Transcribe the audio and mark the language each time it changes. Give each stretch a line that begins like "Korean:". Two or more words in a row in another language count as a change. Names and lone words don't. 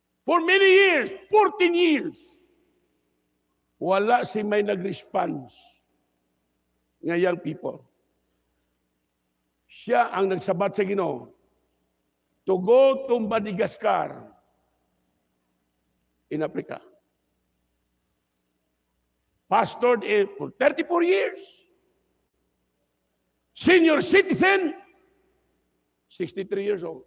English: For many years, 14 years,
Hiligaynon: wala si may nag-response nga
English: young people.
Hiligaynon: Siya ang nagsabat sa Ginoo
English: to go to Madagascar in Africa. Pastored for 34 years. Senior citizen, 63 years old.